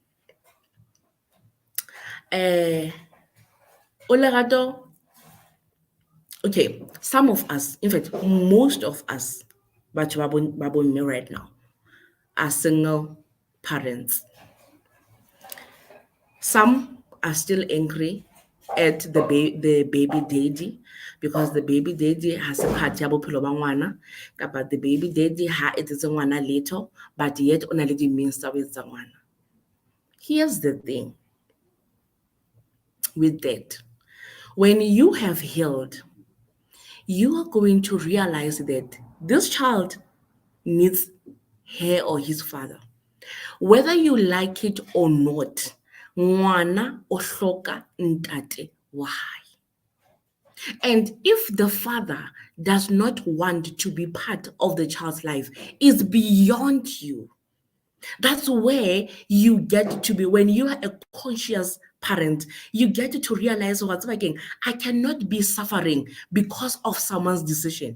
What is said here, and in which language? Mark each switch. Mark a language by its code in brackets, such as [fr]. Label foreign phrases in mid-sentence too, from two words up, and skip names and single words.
[en] Olerato, okay, some of us, in fact, most of us, but me right now, are single parents. Some are still angry at the baby daddy, because the baby daddy has a part [st] ya bophelo ba ngwana, kapa [en] the baby daddy [st] ha etsetse ngwana letho, [en] but yet [st] o na le di-means tsa ho etsetsa ngwana. [en] Here's the thing with that. When you have healed, you are going to realize that this child needs her or his father. Whether you like it or not, [st] ngwana o hloka ntate wa hae. [en] And if the father does not want to be part of the child's life, it's beyond you. That's where you get to be. When you are a conscious parent, you get to realize what's like, I cannot be suffering because of someone's decision.